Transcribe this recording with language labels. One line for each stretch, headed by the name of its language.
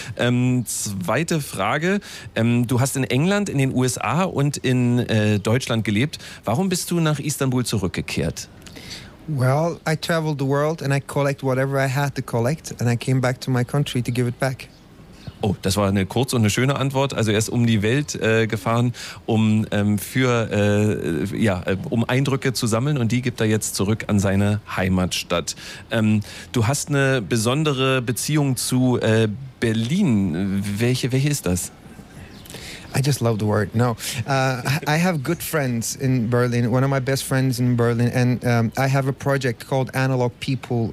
German: Zweite Frage, du hast in England, in den USA und in Deutschland gelebt. Warum bist du nach Istanbul zurückgekehrt?
English: Well, I traveled the world and I collect whatever I had to collect and I came back to my country to give it back.
German: Oh, das war eine kurze und eine schöne Antwort. Also er ist um die Welt gefahren, um Eindrücke zu sammeln und die gibt er jetzt zurück an seine Heimatstadt. Du hast eine besondere Beziehung zu Berlin. Welche ist das?
English: I just love the word. No, I have good friends in Berlin. One of my best friends in Berlin, and I have a project called Analog People.